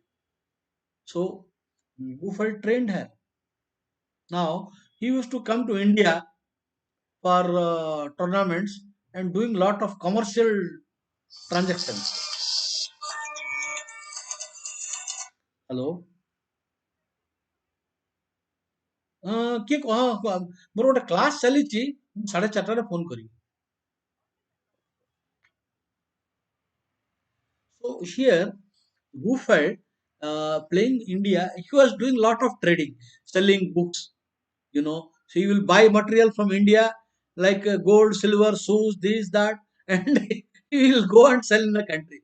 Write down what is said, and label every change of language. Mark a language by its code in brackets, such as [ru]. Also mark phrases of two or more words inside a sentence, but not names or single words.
[en] So Gufeld trained her. Now he used to come to India for tournaments and doing lot of commercial transactions. Hello. [or] କିଏ କହ ମୋର ଗୋଟେ କ୍ଲାସ୍ ଚାଲିଛି ମୁଁ 4:30ରେ ଫୋନ୍ କରିବି. [en] So here, Buffett playing India, he was doing lot of trading, selling books. So he will buy material from India like gold, silver, shoes, this, that, and he will go and sell in the country.